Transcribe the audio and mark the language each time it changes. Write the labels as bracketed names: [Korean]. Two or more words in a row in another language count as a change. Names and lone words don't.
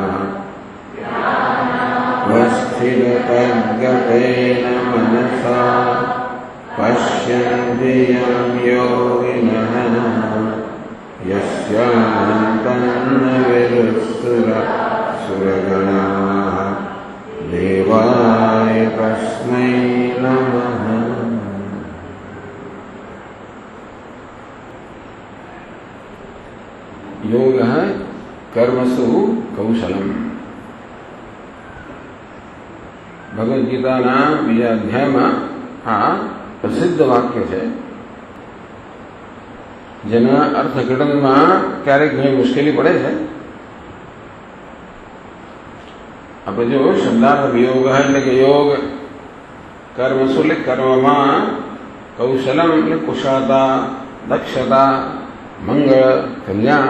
[Sanskrit] वस्थिततद्गतेन मनसा पश्यन्ति यं योगिनः यस्यान्तन्न विदुःसुरगणाः देवाय तस्मै नमः। योगः कर्मसु कौशलम्। [Gujarati] ભગવદ્ ગીતાના બીજા અધ્યાયમાં આ પ્રસિદ્ધ વાક્ય છે, જેના અર્થઘટનમાં ક્યારેક ઘણી મુશ્કેલી પડે છે. આપણે જો શબ્દાર્થ યોગ એટલે કે યોગ, કર્મસુ એટલે કર્મમાં, કૌશલમ એટલે કુશળતા, દક્ષતા, મંગળ, કલ્યાણ.